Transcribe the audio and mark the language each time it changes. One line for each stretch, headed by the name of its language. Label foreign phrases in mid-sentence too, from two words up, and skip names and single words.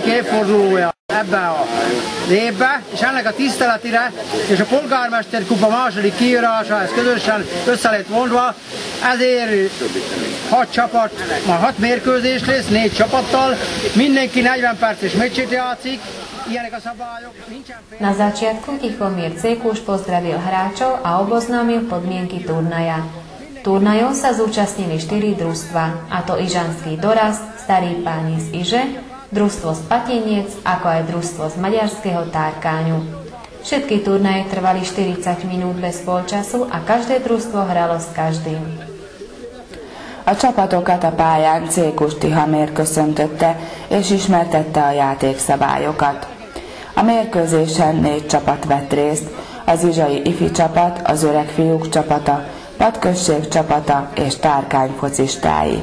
Hungarian: évfordulója ebben az évben, és ennek a tiszteletére és a polgármester kupa második kiírása, ez közösen össze lett mondva, ezért 6 csapat, már 6 mérkőzés lesz, 4 csapattal, mindenki 40 perces meccset játszik.
Slovak: Na začiatku Tichomír Cékus pozdravil hráčov a oboznámil podmienky turnaja. Turnajov sa zúčastnili 4 družstva, a to Ižanský dorast, Starí páni z Iže, družstvo z Patiniec, ako aj družstvo z maďarského Tárkáňu. Všetky turnaje trvali 40 minút bez polčasu a každé družstvo hralo s každým.
Hungarian: A csapatokat a pályán Cékus Tihamér köszöntötte és ismertette a játékszabályokat. A mérkőzésen 4 csapat vett részt, az Izsai ifi csapat, az öreg fiúk csapata, Patközség csapata és Tárkány focistái.